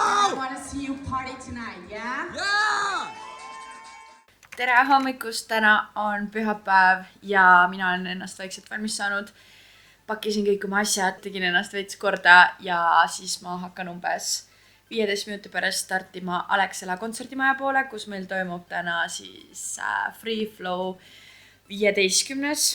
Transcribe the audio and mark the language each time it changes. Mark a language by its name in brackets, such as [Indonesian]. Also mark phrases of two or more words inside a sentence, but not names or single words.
[English] I want to see you party tonight, yeah? [Estonian] Tere hommikust, täna on pühapäev ja mina olen ennast vaikselt valmis saanud. Pakkisin kõik oma asjad, tegin ennast veits korda ja siis ma hakkan umbes 15 minuti pärast startima Alexela kontserdimaja poole, kus meil toimub täna siis Free Flow 15.